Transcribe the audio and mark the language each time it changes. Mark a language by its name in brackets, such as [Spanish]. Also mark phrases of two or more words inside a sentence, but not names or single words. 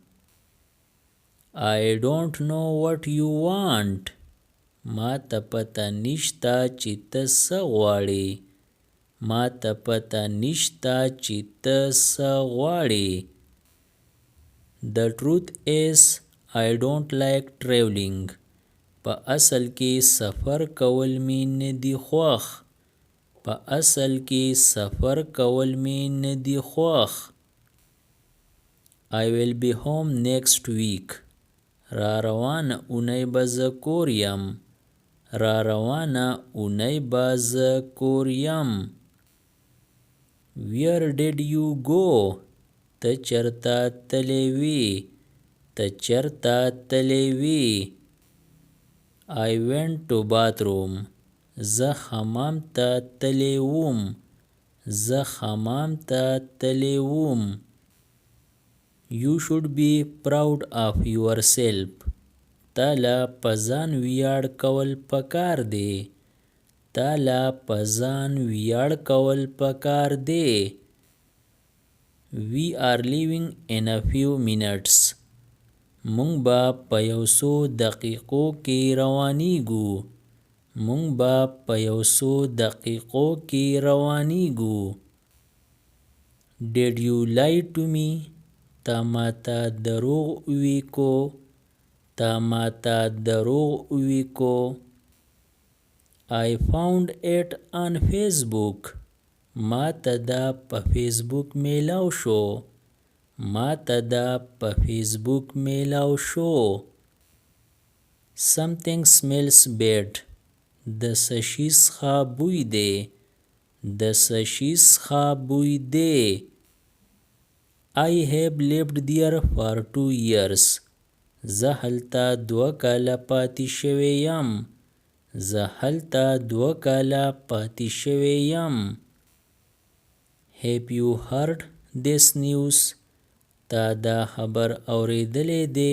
[English] I don't know what you want. [Pashto] ما ته پته نشته چې ته څه غواړې. ما ته پته نشته چې ته څه غواړې. [English] The truth is I don't like traveling. [Pashto] په اصل کې سفر کول می نه دي خوښ. په اصل کې سفر کول می نه دي خوښ. [English] I will be home next week. [Pashto] را روانه اونۍ به زه کور یم. را روانه اونۍ به زه کور یم. [English] Where did you go? [Pashto] ته چرته تللی وې؟ ته چرته تللی وې؟ [English] I went to bathroom. [Pashto] زه حمام ته تللی وم. زه حمام ته تللی وم. [English] You should be proud of yourself. [Pashto] تا له په ځان ویاړ کول پکار دی. تا له په ځان ویاړ کول پکار دی. [English] We are leaving in a few minutes. [Pashto] مونږ به په یو څو دقیقو کې روانیږو. مونږ به په یو څو دقیقو کې روانیږو. [English] Did you lie to me? [Pashto] تا ماته دروغ ویکو. تا ماته دروغ ویکو. [English] I found it on Facebook. [Pashto] ما ته دا په فیسبوک میلاو شو. ما ته دا په فیسبوک میلاو شو. [English] Something smells bad. [Pashto] د څه شي څخه بوی دی. د څه شي څخه بوی دی. [English] I have lived there for 2 years. [Pashto] زه هلته 2 کاله پاتې شوی یم. زه هلته 2 کاله پاتې شوی یم. [English] Have you heard this news? [Pashto] تا دا خبر اوریدلی دی.